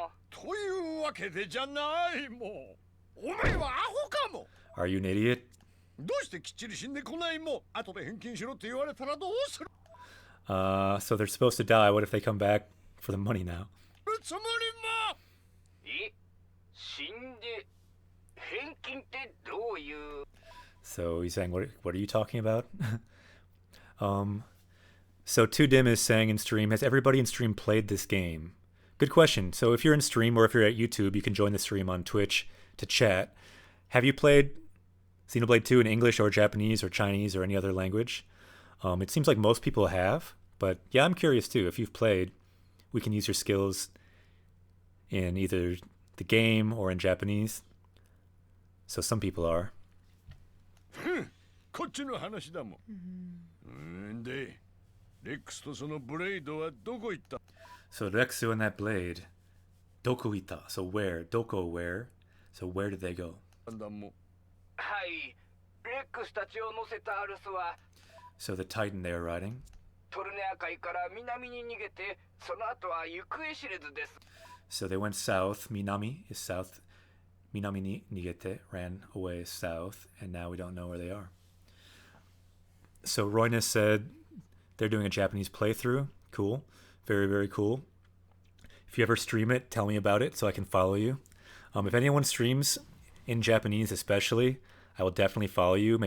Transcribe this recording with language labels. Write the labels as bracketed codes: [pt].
[ja] というわけでじゃないもん。お前はアホかも。 [en] Are you an idiot? [ja] どうしてきっちり死んでこないもん。後で返金しろって言われたらどうする？ [en] So they're supposed to die. What if they come back for the money now? [ja] つもりも。死んで返金ってどういう？ [en] So he's saying, what are you talking about? So 2dim is saying in stream, has everybody in stream played this game? Good question. So if you're in stream or if you're at YouTube, you can join the stream on Twitch to chat. Have you played Xenoblade 2 in English or Japanese or Chinese or any other language? It seems like most people have, but yeah, I'm curious too. If you've played, we can use your skills in either the game or in Japanese. So some people are. [ja] こっちの話だもん。で、レックスとそのブレイドはどこ行った？ [en] So Rexu and that blade, [ja] Doku ita. [en] So where? Doko where? So where did they go? [ja] はい、レックスたちを乗せたアルスは [en] So the Titan they are riding. [ja] トルネア海から南に逃げて、その後は行方知れずです。 [en] So they went south. Minami is south. [ja] Minami ni nigete [en] ran away south, and now we don't know where they are. So Royness said they're doing a Japanese playthrough. Cool. Very, very cool. If you ever stream it, tell me about it so I can follow you. If anyone streams in Japanese especially, I will definitely follow you.